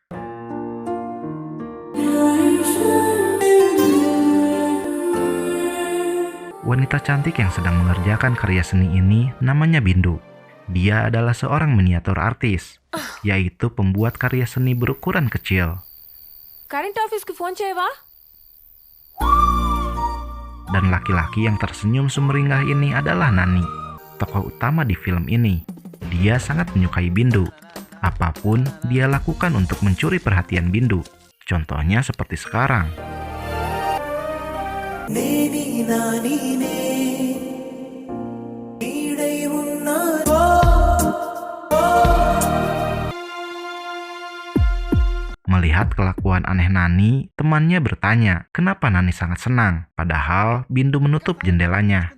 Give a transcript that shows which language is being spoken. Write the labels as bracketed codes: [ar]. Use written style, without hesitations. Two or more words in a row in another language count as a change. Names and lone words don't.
[id] Wanita cantik yang sedang mengerjakan karya seni ini namanya Bindu. Dia adalah seorang miniatur artis, yaitu pembuat karya seni berukuran kecil. [en] current office [te] ఫోన్ చేయవా? [id] Dan laki-laki yang tersenyum sumringah ini adalah Nani, tokoh utama di film ini. Dia sangat menyukai Bindu. Apapun dia lakukan untuk mencuri perhatian Bindu. Contohnya seperti sekarang. Melihat kelakuan aneh Nani, temannya bertanya, kenapa Nani sangat senang, padahal Bindu menutup jendelanya.